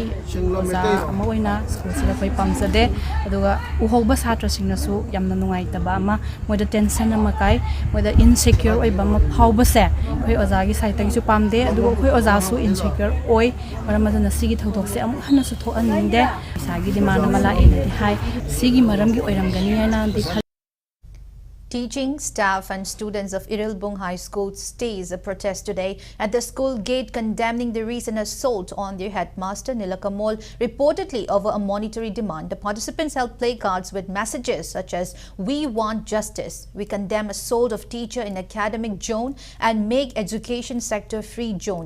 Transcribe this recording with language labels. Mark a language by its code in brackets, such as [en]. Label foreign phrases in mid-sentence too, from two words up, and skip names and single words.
[mni] oza ama oina school sila koi pamsade aduga uhoba satra singna su yamna nungai taba ama moida tension ama kai moida insecure oi bama phauba se koi oza gi side tagi su pamde aduga koi oza su insecure oi maramadana sigi thodok se amu hana su tho aninde sagi demand mala enati hai sigi maram gi oiramgani na di. [en] Teaching staff and students of Irilbung High School staged a protest today at the school gate condemning the recent assault on their headmaster Nilakamol, reportedly over a monetary demand. The participants held placards with messages such as "We want justice," "We condemn assault of teacher in academic zone," and "Make education sector free zone."